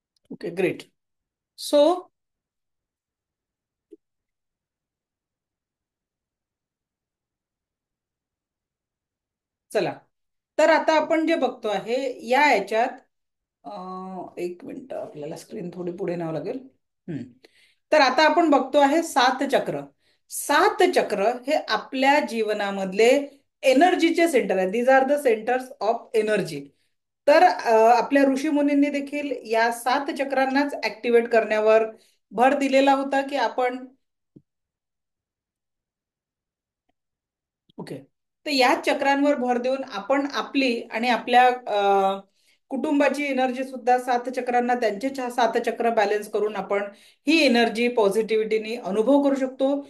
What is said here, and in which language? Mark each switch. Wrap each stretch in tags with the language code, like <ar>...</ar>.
<mr>Okay, great. So चला, तर आता आपण जे बघतो आहे या याच्यात, 1 मिनिट, आपल्याला स्क्रीन थोडी पुढे न्यावं लागेल. हम्म. तर आता आपण बघतो आहे 7 चक्र. 7 चक्र हे आपल्या जीवनामधले एनर्जीचे सेंटर आहे.</mr> <en>These are the centres of energy.</en> <mr>तर आपल्या ऋषीमुनींनी देखील या 7 चक्रांनाच ऍक्टिव्हेट करण्यावर भर दिलेला होता की आपण. ओके. तर या चक्रांवर भर देऊन आपण आपली आणि आपल्या कुटुंबाची एनर्जी सुद्धा 7 चक्रांना, त्यांचे 7 चक्र बॅलन्स करून आपण ही एनर्जी पॉझिटिव्हिटीने अनुभव करू शकतो.</mr>